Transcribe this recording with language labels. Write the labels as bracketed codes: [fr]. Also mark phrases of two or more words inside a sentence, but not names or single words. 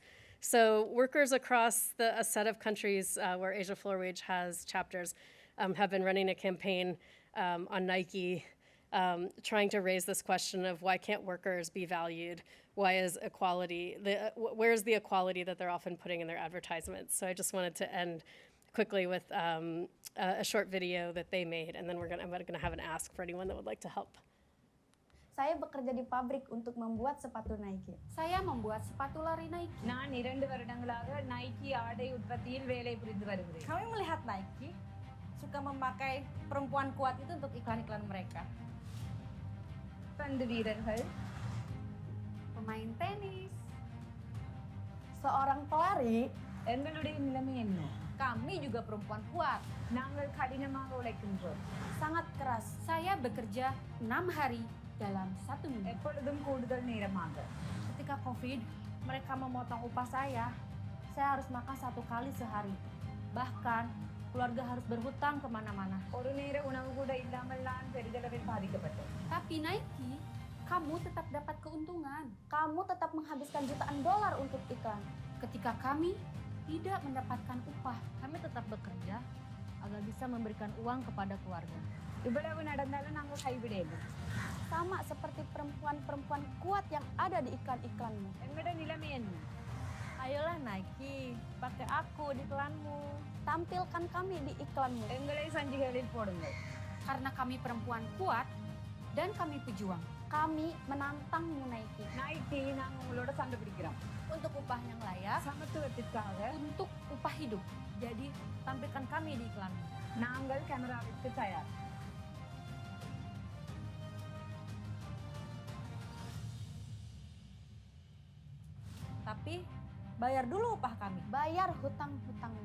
[en] So workers across a set of countries where Asia Floor Wage has chapters have been running a campaign on Nike trying to raise this question of why can't workers be valued? Why is equality, where's the equality that they're often putting in their advertisements? So I just wanted to end quickly with a short video that they made, and then I'm gonna have an ask for anyone that would like to help. [id] Saya bekerja di pabrik untuk membuat sepatu Nike. Saya membuat sepatu lari Nike. [ta] நான் 2 வருடங்களாக நைக்கி ஆடை உற்பத்தியில் வேலை புரிந்து வருகிறேன். [id] Kami melihat Nike suka memakai perempuan kuat itu untuk iklan-iklan mereka. [ta] பந்து வீரர்கள், [id] Pemain tenis, seorang pelari, [ta] எங்களுடைய நிலைமை என்ன? [id] kami juga perempuan kuat. [ta] நாங்கள் கடினமாக உழைக்கின்றோம். [id] Sangat keras. Saya bekerja 6 hari dalam 1 minggu. [ta] எப்பொழுதும் கூடுதல் நேரமாக. [id] Ketika COVID, mereka memotong upah saya harus makan 1 kali sehari. Bahkan, keluarga harus berhutang kemana-mana. [ta] ஒரு நேர உணவு கூட இல்லாமல் நான் பெரிதளவில் பாதிக்கப்பட்டேன். [id] Tapi Nike, kamu tetap dapat keuntungan. Kamu tetap menghabiskan jutaan dolar untuk iklan. Ketika kami tidak mendapatkan upah, kami tetap bekerja agar bisa memberikan uang kepada keluarga. [ta] இவ்வளவு நடந்தாலும் நாங்கள் கைவிடவில்லை. [id] Sama seperti perempuan-perempuan kuat yang ada di iklan-iklanmu. [ta] எங்களுடைய நிலைமை என்ன? [id] Ayolah Nike, pakai aku di iklanmu. Tampilkan kami di iklanmu. [ta] எங்களை சஞ்சிகளில் போடுங்கள். [id] Karena kami perempuan kuat dan kami pejuang. Kami menantangmu Nike. [ta] நைக்கி நாங்கள் உங்களோட சண்டை பிடிக்கிறோம். [id] Untuk upah yang layak, [ta] சமத்துவத்திற்காக [id] untuk upah hidup. Jadi tampilkan kami di iklanmu. [ta] நாங்கள் கேமராவிற்கு தயார். [id] Tapi bayar dulu upah kami. Bayar hutang-hutangmu.